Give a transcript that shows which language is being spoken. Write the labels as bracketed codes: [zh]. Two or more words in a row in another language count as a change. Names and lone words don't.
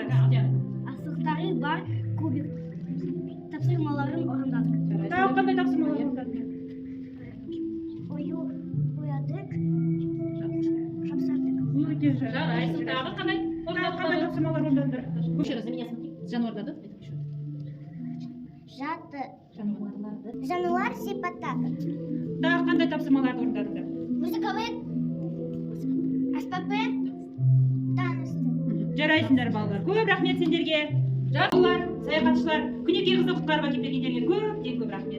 [kk] Асықтары бар кубик тапсырмаларын орындадық. Тағы қандай тапсырмалар орындадыңдар? Оядық, жапсардық. Өте жарайсың. Тағы қандай Тағы қандай тапсырмалар орындадыңдар? [ru] Еще раз за меня смотри. [kk] Жануарларды айтып еще. Жаты, Жануарларды. жануар сипаттады. Тағы қандай тапсырмаларды орындадыңдар? Музыкалық аспаппен танысты. Жарайсыңдар балалар. Көп рахмет сендерге. Балалар, саяхатшылар, Күнекей қызды құтқарып әкеп бергендерге көп рахмет.